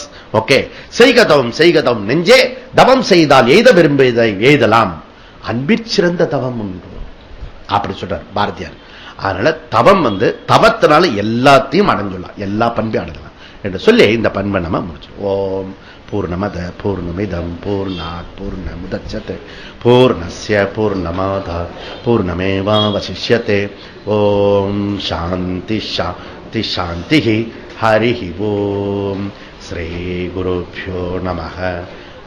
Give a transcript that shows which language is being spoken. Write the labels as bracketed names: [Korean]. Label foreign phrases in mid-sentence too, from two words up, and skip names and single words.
[Tamil] ஓகே, செய்க தவம் செய்க தவம் நெஞ்சே, தவம் செய்தால் எய்த விரும்பியதை எய்தலாம், அன்பிற் தவம் உண்டு அப்படி சொல்றார் பாரதியார். அதனால தவம் வந்து தவத்தினால எல்லாத்தையும் அடைஞ்சுடலாம், எல்லா பண்பையும் அடையலாம் என்று சொல்லி இந்த பண்பை நம்ம முடிச்சு. [Sanskrit] ओम् पूर्णमद पूर्णमिदम् पूर्णात् पूर्णमुदच्यते पूर्णस्य पूर्णमादात् पूर्णमेवावशिष्यते. ओम् शान्ति शान्ति शान्ति. हरि ओम्। श्री गुरुभ्यो नमः.